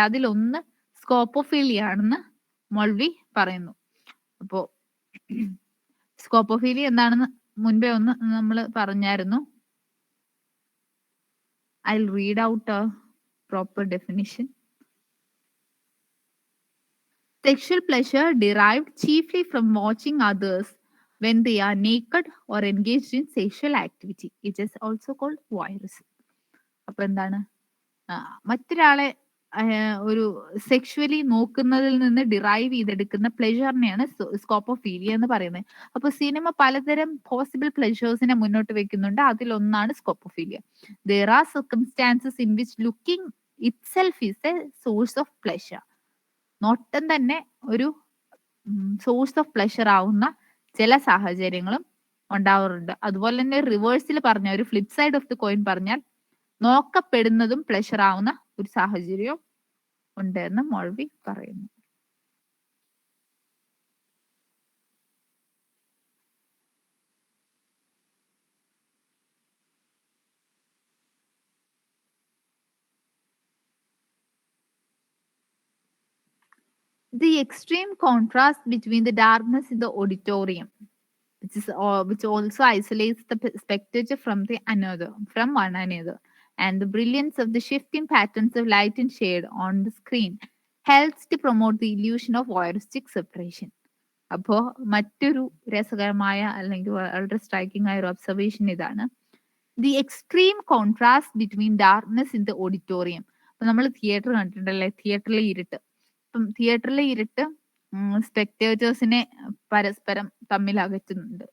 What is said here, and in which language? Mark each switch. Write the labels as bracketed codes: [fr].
[ml] അതിലൊന്ന് സ്കോപ്പോഫീലിയ ആണെന്ന് മൗൾവി പറയുന്നു. അപ്പോ സ്കോപ്പോഫീലിയ എന്താണെന്ന് മുൻപേ ഒന്ന് നമ്മൾ പറഞ്ഞായിരുന്നു. [en] I'll read out a proper definition. Sexual pleasure derived chiefly from watching others when they are naked or engaged in sexual activity. It is also called voyeurism. [ml] അപ്പൊ എന്താണ്, മറ്റൊരാളെ ഒരു സെക്ഷുവലി നോക്കുന്നതിൽ നിന്ന് ഡിറൈവ് ചെയ്തെടുക്കുന്ന പ്ലഷറിനെയാണ് സ്കോപ്പോഫീലിയ എന്ന് പറയുന്നത്. അപ്പൊ സിനിമ പലതരം പോസിബിൾ പ്ലഷേഴ്സിനെ മുന്നോട്ട് വെക്കുന്നുണ്ട്. അതിലൊന്നാണ് സ്കോപ്പോഫീലിയ. [en] There are circumstances in which looking itself is a source of pleasure. [ml] നോട്ടം തന്നെ ഒരു [en] source of pleasure [ml] ആവുന്ന ചില സാഹചര്യങ്ങളും ഉണ്ടാവാറുണ്ട്. അതുപോലെ തന്നെ റിവേഴ്സിൽ പറഞ്ഞ ഒരു [en] flip side of the coin [ml] പറഞ്ഞാൽ നോക്കപ്പെടുന്നതും പ്ലഷർ ആവുന്ന ഒരു സാഹചര്യവും ഉണ്ട് എന്ന് മൗൾവി പറയുന്നു. [en] The extreme contrast between the darkness in the auditorium, which also isolates the spectator from one another, and the brilliance of the shifting patterns of light and shade on the screen helps to promote the illusion of voyeuristic separation. [ml] അപ്പോ മറ്റൊരു രസകരമായ അല്ലെങ്കിൽ വളരെ striking ആയ ഒരു observation ഇതാണ്, [en] The extreme contrast between darkness in the auditorium. [ml] അപ്പൊ നമ്മൾ തിയേറ്റർ കണ്ടിട്ടുണ്ടല്ലേ, തിയേറ്ററിലെ ഇരുട്ട്. അപ്പം തിയേറ്ററിലെ ഇരുട്ട് സ്പെക്ടേറ്റേഴ്സിനെ പരസ്പരം തമ്മിൽ അകറ്റുന്നുണ്ട്.